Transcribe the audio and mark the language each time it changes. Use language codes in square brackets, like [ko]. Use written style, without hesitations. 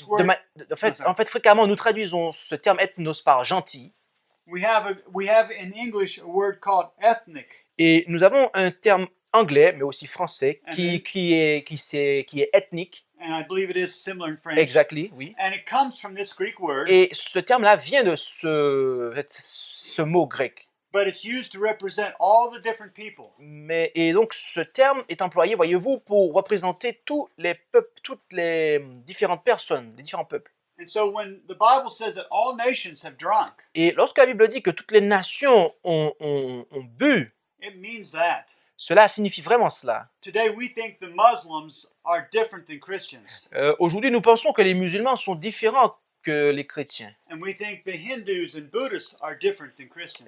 [fr] de [en] word. [fr] ma- de- en fait, fréquemment, nous traduisons ce terme ethnos par gentil. [en] We have in English a word called ethnic. [fr] Et nous avons un terme anglais, mais aussi français, qui est ethnique. [en] And I believe it is similar in French. Exactly, oui. And it comes from this Greek word, [fr] Et ce terme-là vient de ce mot grec. [en] but it's used to represent all the different people. [fr] Et donc, ce terme est employé, voyez-vous, pour représenter tous les peuples, toutes les différentes personnes, les différents peuples. [en] And so when the Bible says that all nations have drunk, [fr] Et lorsque la Bible dit que toutes les nations ont bu, [en] it means that. [fr] cela signifie vraiment cela. [en] Today we think the Muslims are different than Christians. [fr] Aujourd'hui, nous pensons que les musulmans sont différents que les chrétiens. [en] And we think the Hindus and Buddhists are different than Christians.